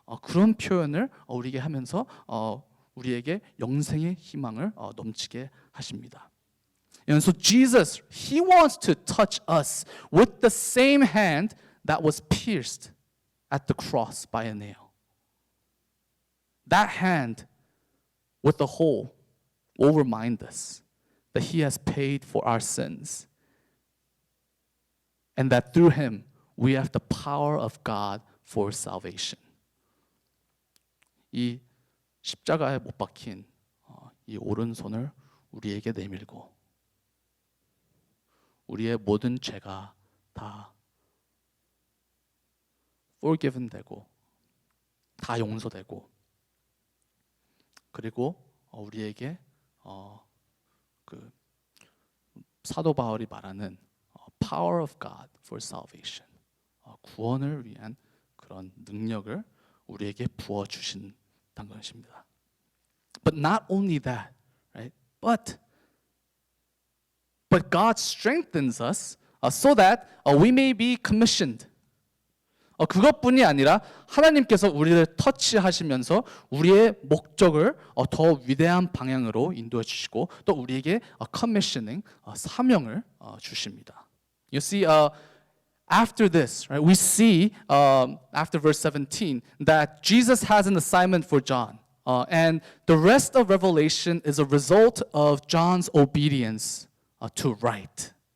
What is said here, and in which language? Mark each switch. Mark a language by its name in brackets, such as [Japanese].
[Korean] 그런 표현을 우리에게 하면서 우리에게 영생의 희망을 넘치게 하십니다. [English] And so Jesus, He wants to touch us with the same hand that was pierced at the cross by a nail. That hand with the hole will remind us that He has paid for our sins and that through Him we have the power of God for salvation. [Korean] 이 십자가에 못 박힌 이 오른손을 우리에게 내밀고 우리의 모든 죄가 다 forgiven 되고 다 용서되고 그리고 우리에게 그 사도 바울이 말하는 [English] power of God for salvation, [Korean] 구원을 위한 그런 능력을 우리에게 부어 주신다는 것입니다. [English] But not only that, right? But God strengthens us so that we may be commissioned. [Korean] 그것뿐이 아니라 하나님께서 우리를 터치하시면서 우리의 목적을 더 위대한 방향으로 인도해 주시고 또 우리에게 commissioning, 사명을 주십니다. [English] You see, after this, right, we see after verse 17 that Jesus has an assignment for John. And the rest of Revelation is a result of John's obedience to write.